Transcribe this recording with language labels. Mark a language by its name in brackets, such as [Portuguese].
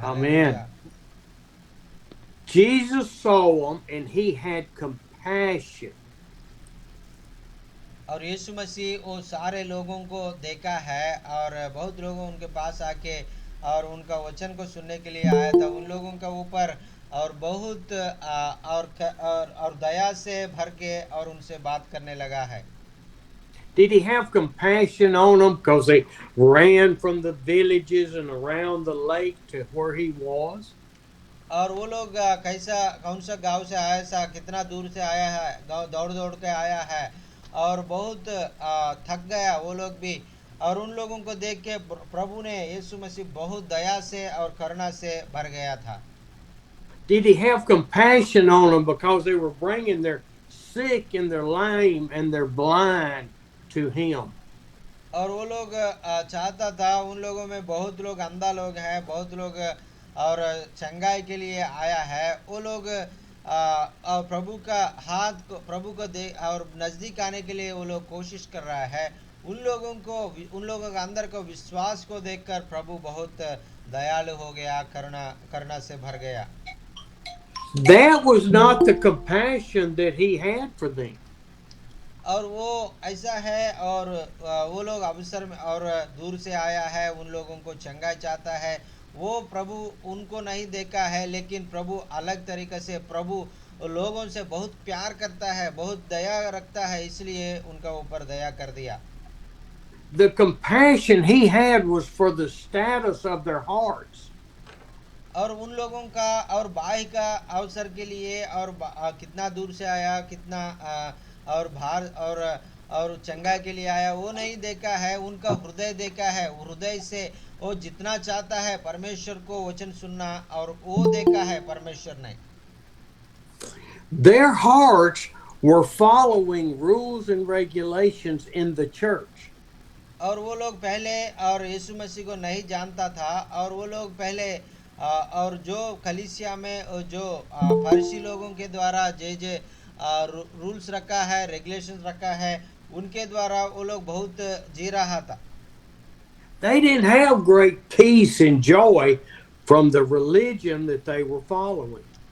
[English] Amen. Jesus saw them and he had compassion compassion. [Hindi] और यीशु मसीह वो सारे लोगों को देखा है और बहुत लोगों उनके पास आके और उनका वचन को सुनने के लिए आया था उन लोगों के ऊपर और बहुत और दया से भर के और उनसे बात करने लगा है। [English] Did he have compassion on them because they ran from the villages and around the lake to where he was? [Hindi] और वो लोग कैसा कौन सा गांव से आया सा कितना दूर से आया है गांव दौड़ दौड़ के आया है और बहुत थक गया वो लोग भी और उन लोगों को देख के प्रभु ने यीशु मसीह बहुत दया से और करुणा से भर गया था। [English] Did he have compassion on them because they were bringing their sick and their lame and their blind to him? [Hindi] और वो लोग चाहता था उन लोगों में बहुत लोग अंधा लोग हैं बहुत लोग और चंगाई के लिए आया है वो लोग और प्रभु का हाथ को प्रभु को दे और नज़दीक आने के लिए वो लोग कोशिश कर रहा है उन लोगों के अंदर को विश्वास को देखकर प्रभु बहुत दयालु हो गया करुणा से भर गया। [English] That was not the compassion that he had for them. [Hindi] और वो ऐसा है और वो लोग अवसर में और दूर से आया है उन लोगों को चंगाई चाहता है वो प्रभु उनको नहीं देखा है लेकिन प्रभु अलग तरीके से प्रभु लोगों से बहुत प्यार करता है बहुत दया रखता है इसलिए उनका ऊपर दया कर दिया। [English] The compassion he had was for the status of their hearts. [Hindi] और उन लोगों का और बाह्य का अवसर के लिए और कितना दूर से आया कितना और भार और चंगा के लिए आया वो नहीं देखा है उनका हृदय देखा है हृदय से वो जितना चाहता है परमेश्वर को वचन सुनना और वो देखा है परमेश्वर ने। [English] Their hearts were following rules and regulations in the church. [Hindi] और वो लोग पहले और यीशु मसीह को नहीं जानता था और वो लोग पहले और जो कलीसिया में जो फरीसी लोगों के द्वारा जे रूल्स रखा है रेगुलेशंस रखा है उनके द्वारा वो लोग बहुत जी रहा था। [English] They didn't have great peace and joy from the religion that they were following.